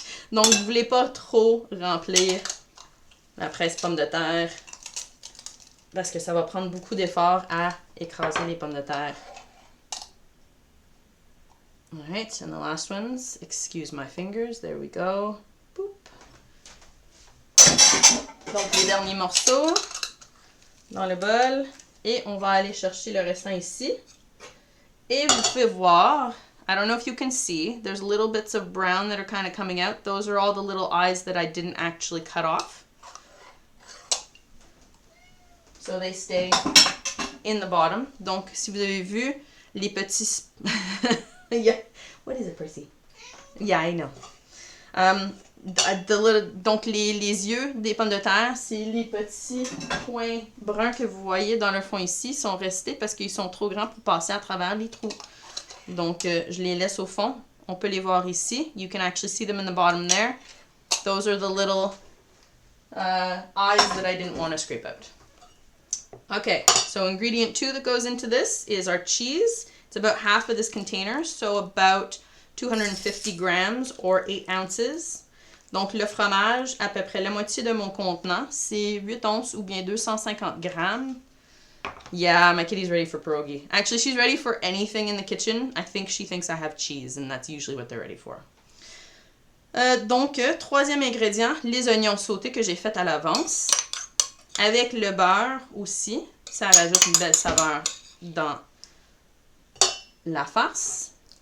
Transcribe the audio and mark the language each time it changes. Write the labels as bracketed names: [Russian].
[French] Donc, vous voulez pas trop remplir la presse pomme de terre parce que ça va prendre beaucoup d'efforts à écraser les pommes de terre. [English] Alright, and the last ones, excuse my fingers, there we go. Boop. [French] Donc les derniers morceaux dans le bol et on va aller chercher le restant ici. Et vous pouvez voir, [English] I don't know if you can see, there's little bits of brown that are kind of coming out. Those are all the little eyes that I didn't actually cut off. So they stay in the bottom. [French] Donc, si vous avez vu, les petits... [English] yeah. What is it, Percy? Yeah, I know. [French] Donc, les yeux des pommes de terre, c'est les petits points bruns que vous voyez dans le fond ici, sont restés parce qu'ils sont trop grands pour passer à travers les trous. Donc, je les laisse au fond. On peut les voir ici. [English] You can actually see them in the bottom there. Those are the little eyes that I didn't want to scrape out. Okay, so ingredient 2 that goes into this is our cheese. It's about half of this container, so about 250 grams or 8 ounces. [French] Donc le fromage, à peu près la moitié de mon contenant, c'est 8 onces ou bien 250 grammes. [English] Yeah, my kitty's ready for pierogi. Actually, she's ready for anything in the kitchen. I think she thinks I have cheese, and that's usually what they're ready for. [French] Donc, troisième ingrédient, les oignons sautés que j'ai fait à l'avance. Avec le beurre aussi, ça rajoute une belle saveur dans la farce.